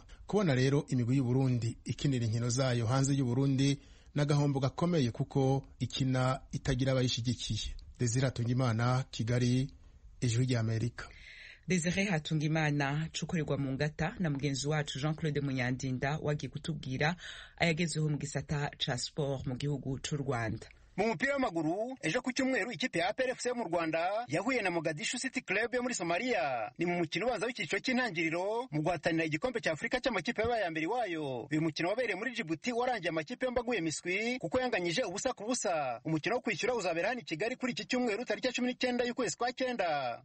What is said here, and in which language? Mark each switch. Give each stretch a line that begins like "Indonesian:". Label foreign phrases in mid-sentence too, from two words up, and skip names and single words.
Rundi: Kubona rero imigwi y'u Burundi ikinira inkino zayo hanze y'u Burundi n'agahombo gakomeye kuko ikina itagira abayishigikiye. Desire Hatungimana, Kigali, Ijwi ry'Amerika. Desire Hatungimana cukorerwa mu ngata na mugenzi wacu Jean-Claude Munyandinda wagiye kutubwira ayagezeho mu gisata ca sport mu gihugu c'u Rwanda.
Kinyarwanda: Mu mupira w'amaguru ejo ku cyumweru ikipe ya APR FC yo mu Rwanda yahuye na Mogadishu City Club yo muri Somalia. Ni mu mukino ubanza w'icyiciro cy'intangiriro mu guhatanira igikombe cya Afurika cy'amakipe yabaye ya mbere wayo. Uyu mukino wabereye muri Djibouti warangiye amakipe yombi aguye miswi kuko yanganyije ubusa ku busa. Umukino wo kwishyura uzabera hano i Kigali kuri iki cyumweru tariki ya 19 y'ukwezi kwa 9.